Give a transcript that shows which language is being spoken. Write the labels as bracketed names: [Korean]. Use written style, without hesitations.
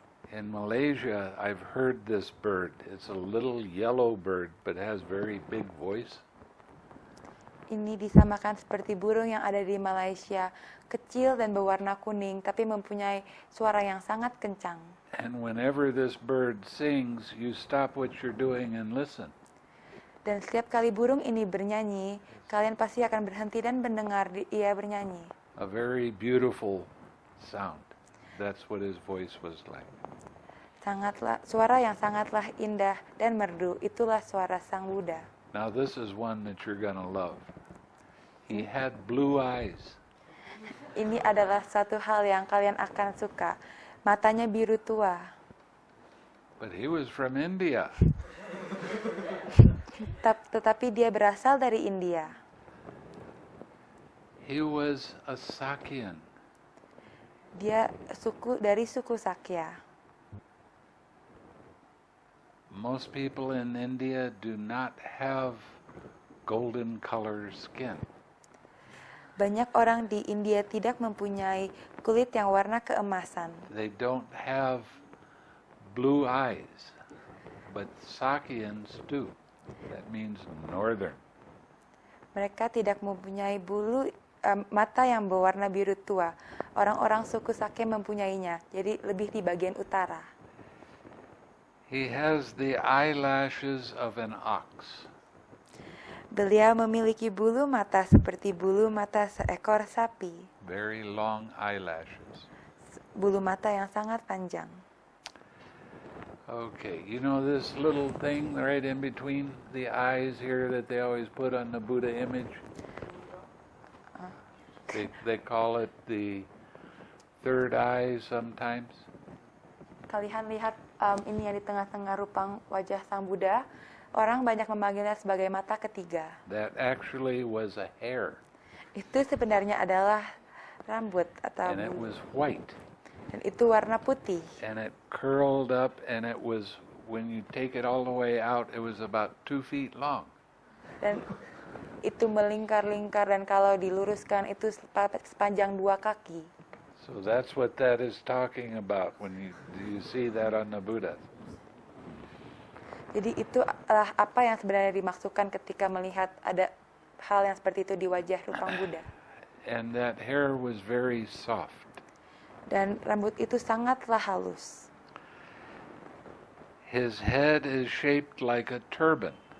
[English] In Malaysia, I've heard this bird. It's a little yellow bird, but has very big voice. [Indonesian] Ini disamakan seperti burung yang ada di Malaysia, kecil dan berwarna kuning, tapi mempunyai suara yang sangat kencang. [English] And whenever this bird sings, you stop what you're doing and listen. [Indonesian] Dan setiap kali burung ini bernyanyi, kalian pasti akan berhenti dan mendengar ia bernyanyi. [English] A very beautiful sound. That's what his voice was like. [Indonesian] Suara yang sangatlah indah dan merdu, itulah suara Sang Buddha. [English] Now this is one that you're gonna love. He had blue eyes. [Indonesian] Ini adalah satu hal yang kalian akan suka. Matanya biru tua. [English] But he was from India. [Indonesian] Tetapi dia berasal dari India. [English] He was a Sakyan. [Indonesian] Dia dari suku Sakya. [English] Most people in India do not have golden color skin. [Indonesian] Banyak orang di India tidak mempunyai kulit yang warna keemasan. [English] They don't have blue eyes, but Sakyans do. That means northern. [Indonesian] Mereka tidak mempunyai mata yang berwarna biru tua. Orang-orang suku Sakya mempunyainya, jadi lebih di bagian utara. [English] He has the eyelashes of an ox. [Indonesian] Beliau memiliki bulu mata seperti bulu mata seekor sapi. [English] Very long eyelashes. [Indonesian] Bulu mata yang sangat panjang. [English] Okay, you know this little thing right in between the eyes here that they always put on the Buddha image? They call it the third eye sometimes. [Indonesian] Kalian lihat ini yang di tengah-tengah rupang wajah Sang Buddha, orang banyak memanggilnya sebagai mata ketiga. [English] That actually was a hair. [Indonesian] Itu sebenarnya adalah rambut atau [English] And it [Indonesian] bulu. [English] was white. [Indonesian] Dan itu warna putih. [English] And it curled up, and it was, when you take it all the way out, it was about 2 feet long. [Indonesian] Dan itu melingkar-lingkar, dan kalau diluruskan itu sepanjang 2 kaki. [English] So that's what that is talking about when you see that on the Buddha. [Indonesian] Jadi itu adalah apa yang sebenarnya dimaksudkan ketika melihat ada hal yang seperti itu di wajah rupang Buddha. [English] And that hair was very soft. [Indonesian] Dan rambut itu sangatlah halus. [English] His head is shaped like a turban.